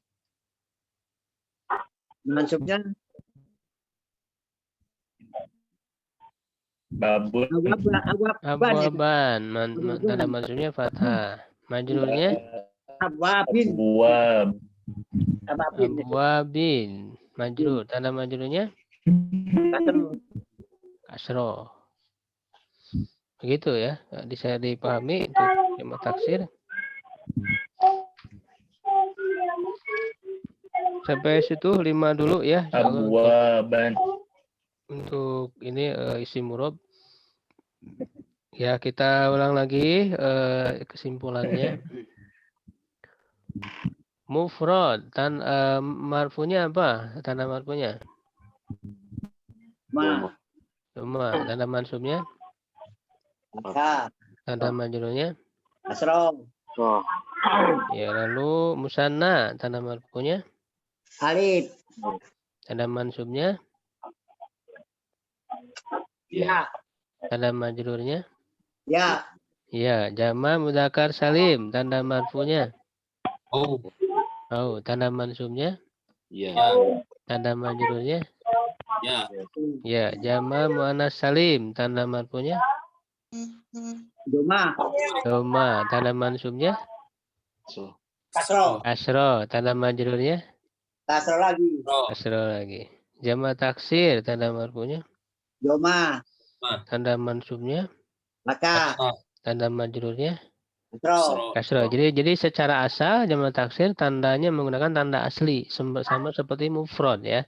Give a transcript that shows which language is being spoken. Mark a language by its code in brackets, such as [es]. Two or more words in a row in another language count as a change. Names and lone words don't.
[id] Maksudnya Babun. Abwaban. Tanda mansubnya fathah. Majrurnya? Abwabin. Buab. Abwabin. Majrur. Tanda majrurnya? Kasroh. Begitu ya. Bisa dipahami untuk jamak taksir. Sampai situ 5 dulu ya. Insyaallah Abwaban. untuk ini isim murab. Ya, kita ulang lagi kesimpulannya. Mufrad marfunya apa? Tanda marfunya? Doma. Tanda mansubnya? Tanda majrurnya? Asro. Ya, lalu musanna tanda marfunya? Alif. Tanda mansubnya? Ya. Tanda majrurnya? Ya. Ya, jama mudzakkar salim tanda marfunya? Oh, Tanda mansubnya? Ya. Tanda majrurnya? ya. Ya, jama muannas salim tanda marfunya? Doma. Doma. Tanda mansubnya? So. Kasro. Asro. Tanda majrurnya? Kasro lagi. Asro lagi. Jama taksir tanda marfunya? Doma. Tanda mansubnya? Maka. Tanda majrurnya? Kasro. Kasro. Jadi secara asal jama taksir tandanya menggunakan tanda asli sama seperti mufrad ya.